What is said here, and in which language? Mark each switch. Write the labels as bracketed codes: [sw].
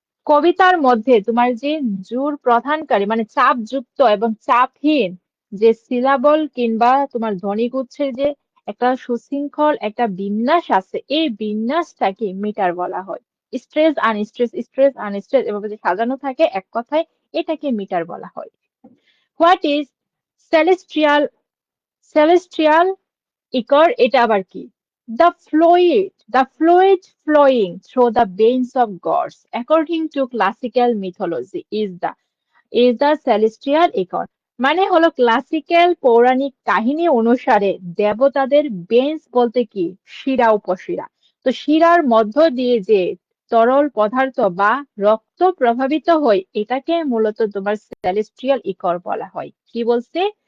[bn] কবিতার মধ্যে তোমার যে জোর প্রধানকারী মানে চাপযুক্ত এবং চাপহীন যে সিলাবল কিংবা তোমার ধ্বনিগুচ্ছের যে একটা সুশৃঙ্খল একটা বিন্যাস আছে, এই বিন্যাসটাকে মিটার বলা হয়। স্ট্রেস আনস্ট্রেস, স্ট্রেস আনস্ট্রেস এভাবে যে সাজানো থাকে, এক কথায় এটাকে মিটার বলা হয়। [en] what is celestial celestial ichor, [bn] এটা আবার কি? [en] The fluid flowing through the veins of gods, according to classical mythology, is the celestial ichor. [bn] মানে হলো ক্লাসিক্যাল পৌরাণিক কাহিনী অনুসারে দেবতাদের বেঞ্চ বলতে কি শিরা উপশিরা। তো শিরার মধ্য দিয়ে যে তরল পদার্থ বা রক্ত প্রভাবিত হয়, এটাকে মূলত তোমার সেলেস্ট্রিয়াল ইকর বলা হয়। কি বলছে?